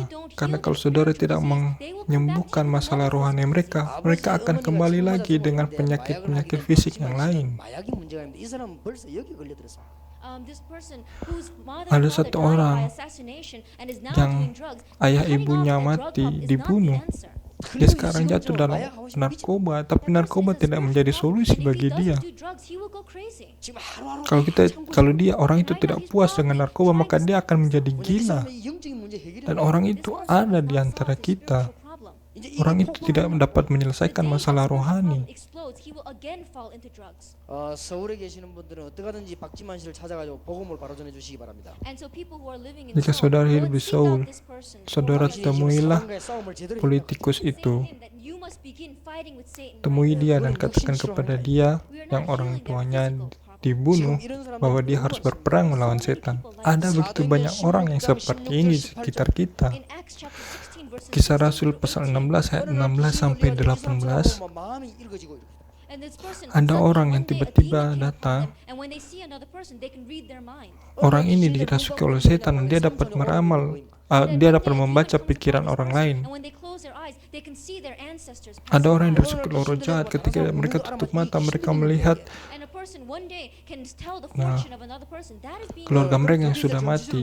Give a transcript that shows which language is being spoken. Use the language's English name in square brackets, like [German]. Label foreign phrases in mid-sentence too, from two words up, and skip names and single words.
[Indonesian] Karena kalau saudara tidak menyembuhkan masalah rohani mereka, mereka akan kembali lagi dengan penyakit-penyakit fisik yang lain. Ada satu orang yang ayah ibunya mati, dibunuh. Dia sekarang jatuh dalam narkoba, tapi narkoba tidak menjadi solusi bagi dia. [Korean] 지금 하루하루 [Indonesian] Kalau dia orang itu tidak puas dengan narkoba, maka dia akan menjadi [Korean] 이 [Indonesian] gila. [Korean] 사람의 영적인 문제 해결이 [Indonesian] Dan orang itu ada di antara kita. Orang itu tidak dapat menyelesaikan masalah rohani. [Korean] 서울에 계시는 분들은 어떻게 하든지 박지만 씨를 찾아가지고 복음을 바로 전해 주시기 바랍니다. [Indonesian] Jika saudara hidup di Seoul, saudara temuilah [Korean] 사단과의 싸움을 제대로 [Indonesian] politikus itu. Temui dia dan katakan kepada dia yang orang tuanya dibunuh bahwa dia harus berperang melawan setan. Ada begitu banyak orang yang seperti ini di sekitar kita. Kisah Rasul pasal 16 ayat 16 sampai 18. [Korean] 마음이 읽어지고 이렇게. [Indonesian] Ada orang yang tiba-tiba datang. Orang ini dirasuki oleh setan dan dia dapat meramal, dia dapat membaca pikiran orang lain. Ada orang yang dirasuki oleh roh jahat. Ketika mereka tutup mata, mereka melihat keluarga mereka yang sudah mati.